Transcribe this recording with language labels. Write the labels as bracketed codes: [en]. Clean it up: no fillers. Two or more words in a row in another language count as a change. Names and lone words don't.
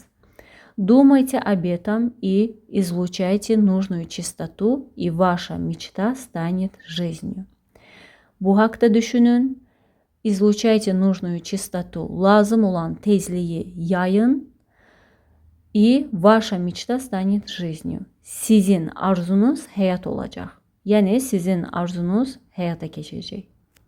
[ru] Думайте об этом и излучайте нужную чистоту, и ваша мечта станет жизнью. [az] Bu haqda düşünün, [ru] излучайте нужную чистоту, [az] lazım olan tezliyi yayın, [ru] и ваша мечта станет жизнью. [az] Sizin arzunuz həyat olacaq. Yəni sizin arzunuz həyata keçəcək.